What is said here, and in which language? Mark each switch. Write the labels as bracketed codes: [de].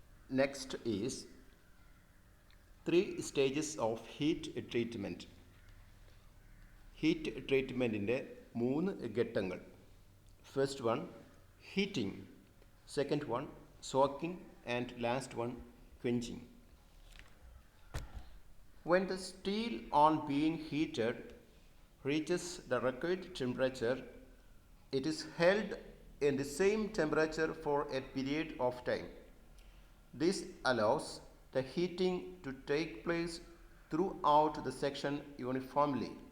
[en] Next is 3 stages of heat treatment. [ml] Heat ട്രീറ്റ്മെൻറ്റിൻ്റെ 3 ഘട്ടങ്ങൾ. [en] First one heating, second one soaking and last one quenching. When the steel on being heated reaches the required temperature, it is held in the same temperature for a period of time. This allows the heating to take place throughout the section uniformly.